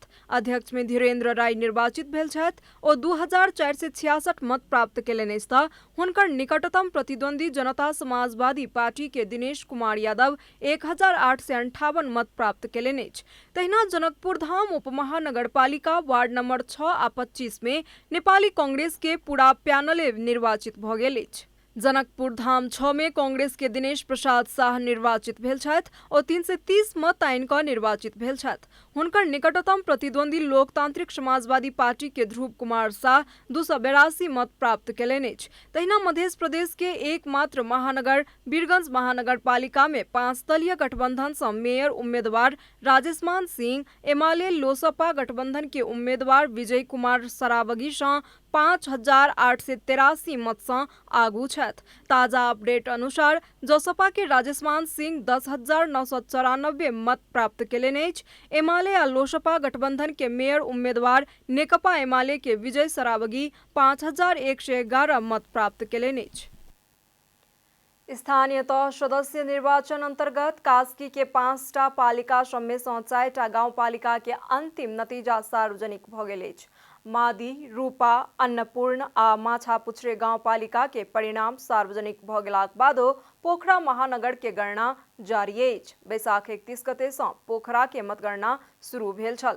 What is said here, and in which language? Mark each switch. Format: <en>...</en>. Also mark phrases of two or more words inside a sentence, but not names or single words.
<mai>अध्यक्ष में धीरेन्द्र राय निर्वाचित भेल छथि। ओ 2466 मत प्राप्त केलनि अछि तऽ हुनकर निकटतम प्रतिद्वंदी जनता समाजवादी पार्टी के दिनेश कुमार यादव 1858 मत प्राप्त केलनि अछि। तहिना जनकपुर धाम उपमहानगरपालिका वार्ड नंबर 6 आ 25 में नेपाली कांग्रेस के पूरा पैनल निर्वाचित भ गेल अछि। जनकपुर धाम 6 में कांग्रेस के दिनेश प्रसाद शाह निर्वाचित भेल छथि और 330 मत आनि कऽ निर्वाचित भेल छथि। हुनकर निकटतम प्रतिद्वंदी लोकतांत्रिक समाजवादी पार्टी के ध्रुव कुमार शाह 282 मत प्राप्त केलनि अछि। तहिना मध्य प्रदेश के एकमात्र महानगर वीरगंज महानगरपालिका में 5 दलीय गठबंधन सँ मेयर उम्मीदवार राजेशमान सिंह, एमाले लोसपा गठबंधन के उम्मीदवार विजय कुमार सरावगी सँ 5883 मत सँ आगू छथि। ताजा अपडेट अनुसार जसपा के राजेशमान सिंह 10,994 मत प्राप्त केलनि अछि। एमाले आ लोसपा गठबंधन के मेयर उम्मीदवार नेकपा एमाले के विजय सरावगी 5111 मत प्राप्त केलनि अछि। स्थानीय तह सदस्य निर्वाचन अंतर्गत कास्की के 5टा पालिका सबमे सँ 4टा गाउँपालिका के अंतिम नतीजा सार्वजनिक भ गेल अछि। मादी, रूपा, अन्नपूर्ण आ माछापुछरे गाउँपालिका के परिणाम सार्वजनिक भ गेलाक बादो पोखरा महानगर के गणना जारी अछि। बैसाख 31 गते सँ पोखरा के मतगणना शुरू भेल छल।</mai>